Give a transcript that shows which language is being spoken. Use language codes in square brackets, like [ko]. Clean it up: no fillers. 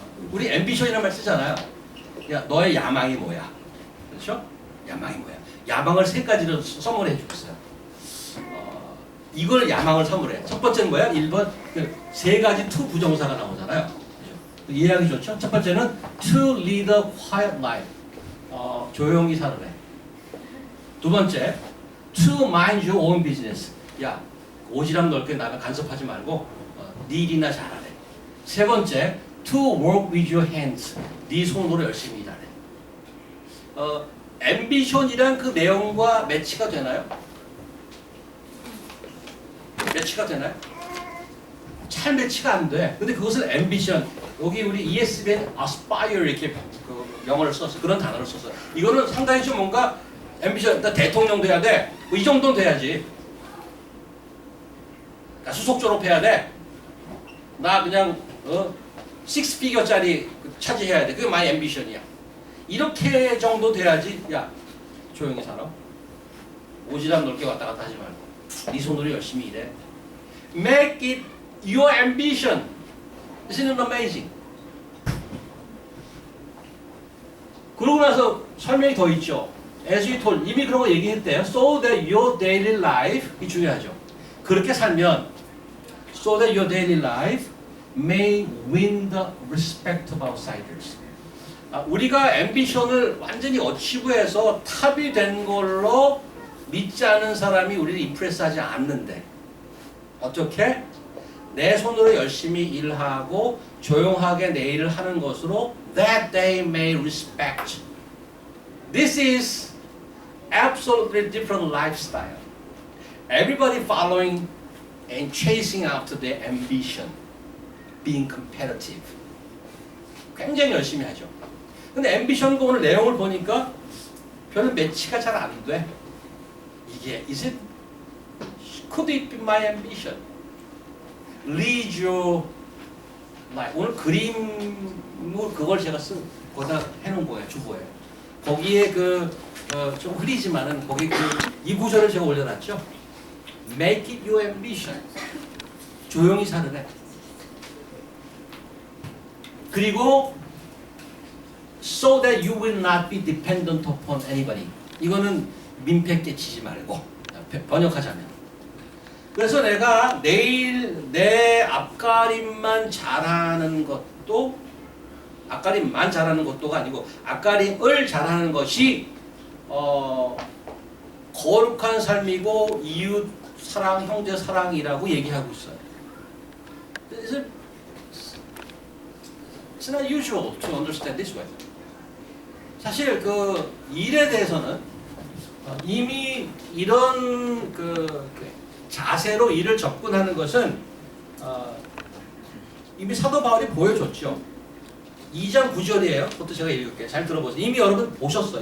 [ko] 우리 ambition이라는 말 쓰잖아요. 야, 너의 야망이 뭐야? 그렇죠? 야망이 뭐야? 야망을 세 가지로 선물해 주었어요. 이걸 야망을 선물해. 첫 번째는 뭐야? 1번 세 가지 to 부정사가 나오잖아요. 이해하기 좋죠? 첫 번째는 [en] to lead a quiet life. [ko] 조용히 살으래. 두 번째, [en] to mind your own business. [ko] 야, 오지랖 넓게 나가 간섭하지 말고 네 일이나 잘하래. [en] 세 번째, to work with your hands. [ko] 네 손으로 열심히 일하래. ambition이란 그 내용과 매치가 되나요? 매치가 되나요? 잘 매치가 안 돼. 근데 그것을 ambition, 여기 우리 ESVN aspire 이렇게 그 영어를 써서 그런 단어를 써서 이거는 상당히 좀 뭔가 ambition, 나 대통령 돼야 돼. 뭐 이 정도는 돼야지. 나 수석 졸업해야 돼. 나 그냥 식스 피겨짜리 차지해야 돼. 그게 [en] my ambition [ko] 이야. 이렇게 정도 돼야지. 야, 조용히 살아. 오지랖 넓게 왔다 갔다 하지 말고 네 손으로 열심히 일해. [en] Make it your ambition. Isn't it amazing? [ko] 그러고 나서 설명이 더 있죠. [en] As we told, [ko] 이미 그런 거 얘기했대요. [en] So that your daily life, [ko] 이 중요하죠. 그렇게 살면 [en] so that your daily life may win the respect of outsiders. [ko] 우리가 앰비션을 완전히 어치브해서 탑이 된 걸로 믿지 않은 사람이 우리를 임프레스하지 않는데 어떻게? 내 손으로 열심히 일하고 조용하게 내 일을 하는 것으로 [en] that they may respect. This is absolutely different lifestyle. Everybody following and chasing after their ambition, being competitive. [ko] 굉장히 열심히 하죠. 근데 앰비션과 오늘 내용을 보니까 별로 매치가 잘 안 돼. 이게 [en] is it? Could it be my ambition? Lead your life. [ko] 오늘 그림을 그걸 제가 거기다 해놓은 거예요. 주보에. 거기에 좀 흐리지만은 거기 이 구절을 제가 올려놨죠. [en] Make it your ambition. [ko] 조용히 살으래. 그리고 [en] so that you will not be dependent upon anybody. [ko] 이거는 민폐 끼치지 말고 번역하자면. 그래서 내가 내일 내 앞가림만 잘하는 것도 앞가림만 잘하는 것도가 아니고 앞가림을 잘하는 것이 거룩한 삶이고 이웃 사랑, 형제 사랑이라고 얘기하고 있어요. [en] It's not usual to understand this way. [ko] 사실 그 일에 대해서는 이미 이런 자세로 일을 접근하는 것은 이미 사도 바울이 보여줬죠. 2장 9절이에요. 그것도 제가 읽을게요. 잘 들어보세요. 이미 여러분 보셨어요.